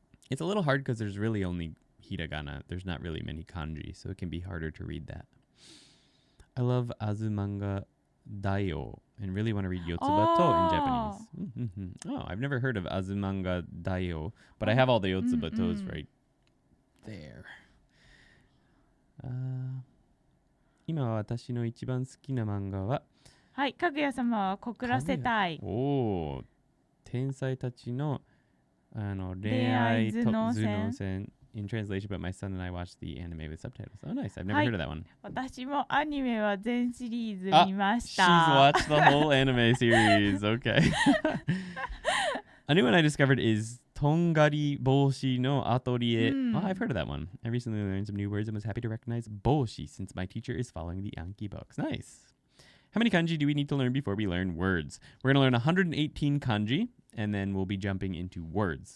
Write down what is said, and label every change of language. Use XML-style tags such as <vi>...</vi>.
<en>It's a little hard because there's really only hiragana. There's not really many kanji, so it can be harder to read that. I love Azumanga Daioh and really want to read Yotsubato in Japanese. Oh, I've never heard of Azumanga Daioh, but I have all the Yotsubatos right there.</en> <ja>今私の一番好きな漫画ははい、かぐや様は告らせたい。おー、天才たちの恋愛頭脳戦</ja> <en>in translation, but my son and I watched the anime with subtitles. Oh, nice. I've never heard of that one.</en> <ja>私もアニメは全シリーズ見まし</ja> <en>She's</en> <ja>た。</ja> <en>watched the whole anime series. Okay. A new one I discovered is Tongari Boshi no Atelier. Oh, I've heard of that one. I recently learned some new words and was happy to recognize Boshi since my teacher is following the Anki books. Nice. How many kanji do we need to learn before we learn words? We're going to learn 118 kanji, and then we'll be jumping into words.</en>